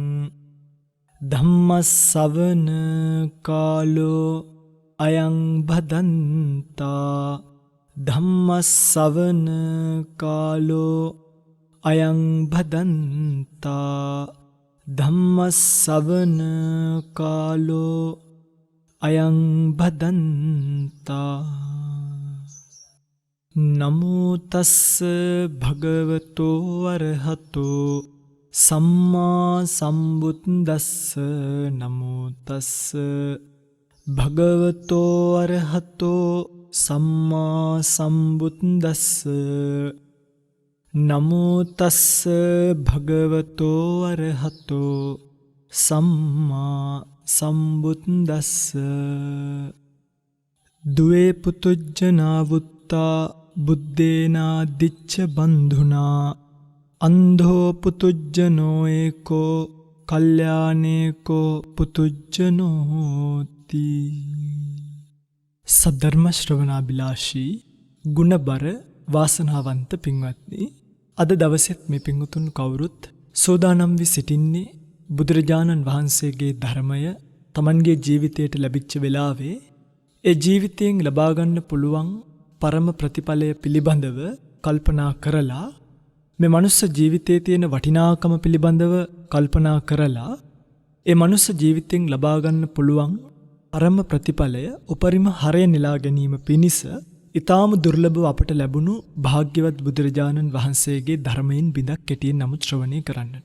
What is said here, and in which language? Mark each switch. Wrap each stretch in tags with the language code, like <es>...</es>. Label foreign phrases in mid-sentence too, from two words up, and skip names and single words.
<pi>धम्मश्रवण कालो अयं भदन्ता धम्मश्रवण कालो अयं भदन्ता धम्मश्रवण कालो अयं भदन्ता। नमो तस्स भगवतो अरहतो सम्मा सम्बुद्दस्स नमो तस्स भगवतो अरहतो सम्मा सम्बुद्दस्स नमो तस्स भगवतो अरहतो सम्मा सम्बुद्दस्स। द्वे पुतुज्जना वुत्ता बुद्धेनादिच्च बन्धुना अंधो पुतुज्जनो एको कल्याणेको पुतुज्जनोति।</pi> <si>සද්ධර්ම ශ්‍රවණාභිලාෂී ගුණබර වාසනාවන්ත පින්වත්නි, අද දවසෙත් මේ පින්වතුන් කවුරුත් සෝදානම් වී සිටින්නේ බුදුරජාණන් වහන්සේගේ ධර්මය තමන්ගේ ජීවිතයට ලැබිච්ච වෙලාවේ ඒ ජීවිතයෙන් ලබා ගන්න පුළුවන් පරම ප්‍රතිඵලය පිළිබඳව කල්පනා කරලා මේ මනුස්ස ජීවිතයේ තියෙන වටිනාකම පිළිබඳව කල්පනා කරලා ඒ මනුස්ස ජීවිතයෙන් ලබා ගන්න පුළුවන් පරම ප්‍රතිඵලය උපරිම හරය නෙලා ගැනීම පිණිස ඊටාම දුර්ලභව අපට ලැබුණු භාග්‍යවත් බුදුරජාණන් වහන්සේගේ ධර්මයෙන් බිඳක් කෙටියෙන් නමුත් ශ්‍රවණය කරන්නට.</si>